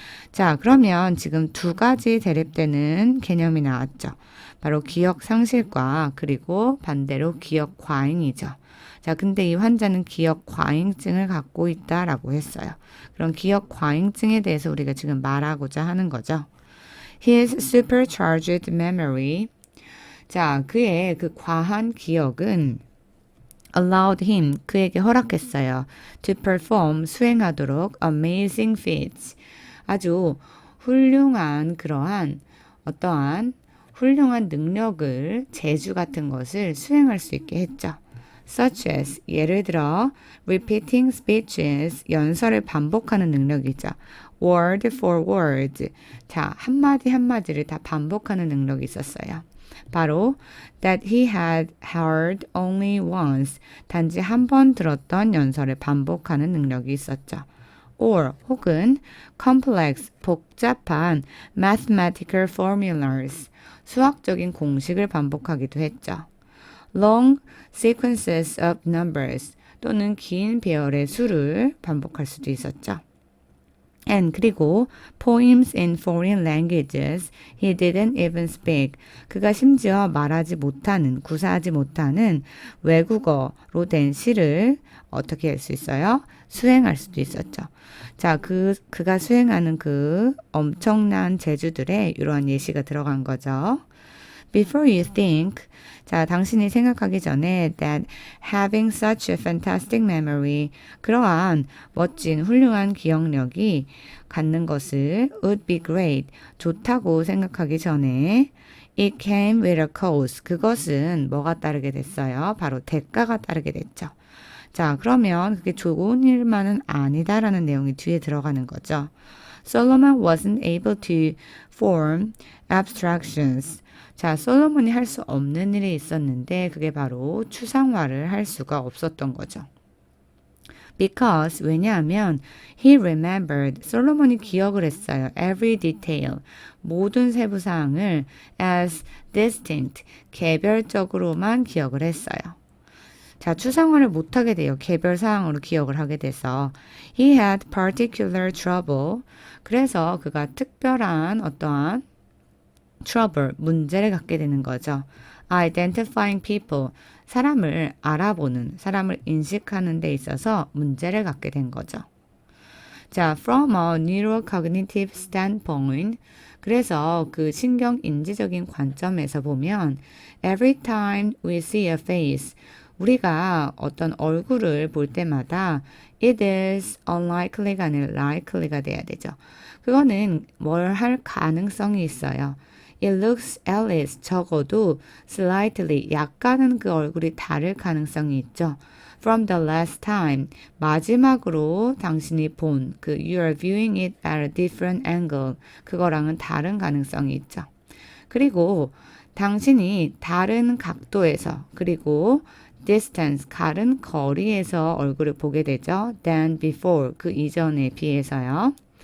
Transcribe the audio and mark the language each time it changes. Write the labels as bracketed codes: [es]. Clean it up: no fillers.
[ko] 자, 그러면 지금 두 가지 대립되는 개념이 나왔죠. 바로 기억 상실과 그리고 반대로 기억 과잉이죠. 자, 근데 이 환자는 기억 과잉증을 갖고 있다라고 했어요. 그런 기억 과잉증에 대해서 우리가 지금 말하고자 하는 거죠. [en] His supercharged memory. [ko] 자, 그의 그 과한 기억은 [en] allowed him, [ko] 그에게 허락했어요. [en] to perform, [ko] 수행하도록 [en] amazing feats. [ko] 아주 훌륭한 그러한 어떠한 훌륭한 능력을, 재주 같은 것을 수행할 수 있게 했죠. [en] such as, [ko] 예를 들어 [en] repeating speeches, [ko] 연설을 반복하는 능력이죠. [en] word for word, [ko] 자, 한마디 한마디를 다 반복하는 능력이 있었어요. 바로 [en] that he had heard only once, [ko] 단지 한 번 들었던 연설을 반복하는 능력이 있었죠. [en] or [ko] 혹은 [en] complex, [ko] 복잡한 [en] mathematical formulas, [ko] 수학적인 공식을 반복하기도 했죠. [en] long sequences of numbers, [ko] 또는 긴 배열의 수를 반복할 수도 있었죠. [en] And [ko] 그리고 [en] poems in foreign languages he didn't even speak. [ko] 그가 심지어 말하지 못하는, 구사하지 못하는 외국어로 된 시를 어떻게 할 수 있어요? 수행할 수도 있었죠. 자, 그가 수행하는 그 엄청난 재주들에 이러한 예시가 들어간 거죠. [en] Before you think, [ko] 자, 당신이 생각하기 전에 [en] that having such a fantastic memory, [ko] 그러한 멋진 훌륭한 기억력이 갖는 것을 [en] would be great, [ko] 좋다고 생각하기 전에 [en] it came with a cost, [ko] 그것은 뭐가 따르게 됐어요? 바로 대가가 따르게 됐죠. 자, 그러면 그게 좋은 일만은 아니다라는 내용이 뒤에 들어가는 거죠. [en] Solomon wasn't able to form abstractions. [ko] 자, 솔로몬이 할 수 없는 일이 있었는데 그게 바로 추상화를 할 수가 없었던 거죠. [en] Because, [ko] 왜냐하면 [en] he remembered, [ko] 솔로몬이 기억을 했어요. [en] Every detail, [ko] 모든 세부사항을 [en] as distinct, [ko] 개별적으로만 기억을 했어요. 자, 추상화를 못하게 돼요. 개별 사항으로 기억을 하게 돼서. [en] He had particular trouble. [ko] 그래서 그가 특별한 어떠한 [en] trouble, [ko] 문제를 갖게 되는 거죠. [en] Identifying people, [ko] 사람을 알아보는, 사람을 인식하는 데 있어서 문제를 갖게 된 거죠. 자, [en] from a neurocognitive standpoint. [ko] 그래서 그 신경인지적인 관점에서 보면 [en] every time we see a face, [ko] 우리가 어떤 얼굴을 볼 때마다 [en] it is unlikely [ko] 가 아니라 [en] likely [ko] 가 돼야 되죠. 그거는 뭘 할 가능성이 있어요. [en] It looks at least [ko] 적어도 [en] slightly [ko] 약간은 그 얼굴이 다를 가능성이 있죠. [en] From the last time [ko] 마지막으로 당신이 본 그 [en] you are viewing it at a different angle [ko] 그거랑은 다른 가능성이 있죠. 그리고 당신이 다른 각도에서 그리고 [en] distance [ko] 다른 거리에서 얼굴을 보게 되죠. [en] than before [ko] 그 이전에 비해서요.